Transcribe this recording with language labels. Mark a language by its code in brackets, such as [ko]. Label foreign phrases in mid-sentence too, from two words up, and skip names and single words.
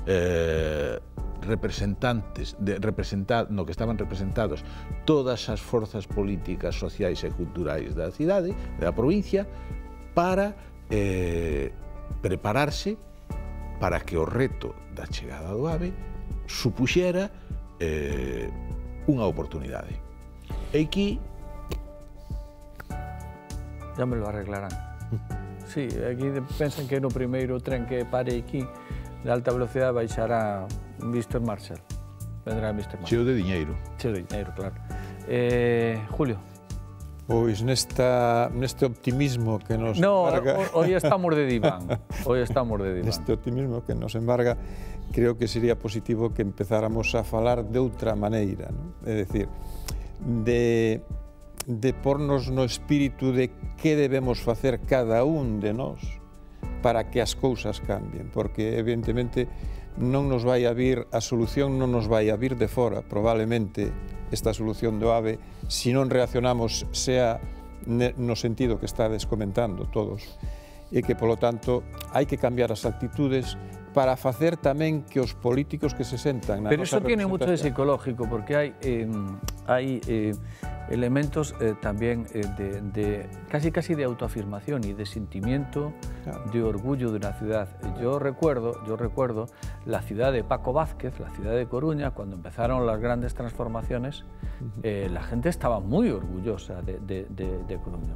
[gl] no que estaban representados todas as forzas políticas, sociais e culturais da cidade, da provincia, para prepararse para que o reto da chegada do AVE supuxera unha oportunidade. E aquí... [es] Ya me lo arreglarán. [gl] Sí, aquí pensan que no primeiro tren que pare aquí de alta velocidade baixará Mr. [es] Marshall. Vendrá Mr. Marshall. [gl] Cheo de diñeiro. Cheo de diñeiro, claro. Julio. Pois neste optimismo que nos embarga... [es] No, hoy estamos de diván. Hoy estamos de diván. [gl] Neste optimismo que nos embarga, creo que sería positivo que empezáramos a falar de outra maneira, non? É dicir, de pornos no espírito de que debemos facer cada un de nós para que as cousas cambien, porque evidentemente non nos vai a vir a solución, non nos vai a vir de fora, probablemente esta solución do AVE, se non reaccionamos, sea no sentido que estades comentando todos, e que, polo tanto, hai que cambiar as actitudes para facer tamén que os políticos que se sentan na [es] Pero [gl] nosa [es] eso tiene mucho de [gl] representación... [es] psicológico, porque hay elementos también de casi de autoafirmación y de sentimiento, claro, de orgullo de una ciudad. Yo recuerdo la ciudad de Paco Vázquez, la ciudad de Coruña, cuando empezaron las grandes transformaciones, la gente estaba muy orgullosa de Coruña.